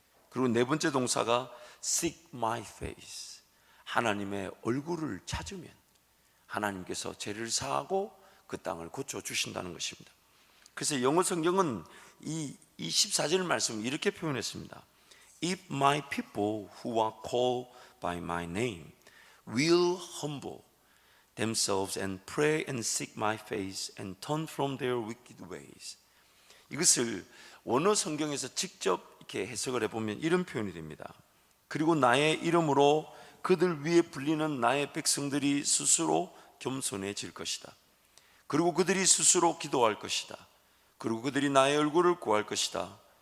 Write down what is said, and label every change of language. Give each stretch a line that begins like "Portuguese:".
Korean: 그리고 네 번째 동사가
English: seek my face,
Korean: 하나님의 얼굴을 찾으면 하나님께서 죄를 사하고 그 땅을 고쳐주신다는 것입니다. 그래서 영어 성경은 이 14절 말씀을 이렇게 표현했습니다.
English: If my people who are called by my name will humble themselves and pray and seek my face and turn from their wicked ways.
Korean: 이것을 원어 성경에서 직접 이렇게 해석을 해보면 이런 표현이 됩니다. 그리고 나의 이름으로 그들 위에 불리는 나의 백성들이 스스로 겸손해질 것이다. 그리고 그들이 스스로 기도할 것이다. 그리고 그들이 나의 얼굴을 구할 것이다.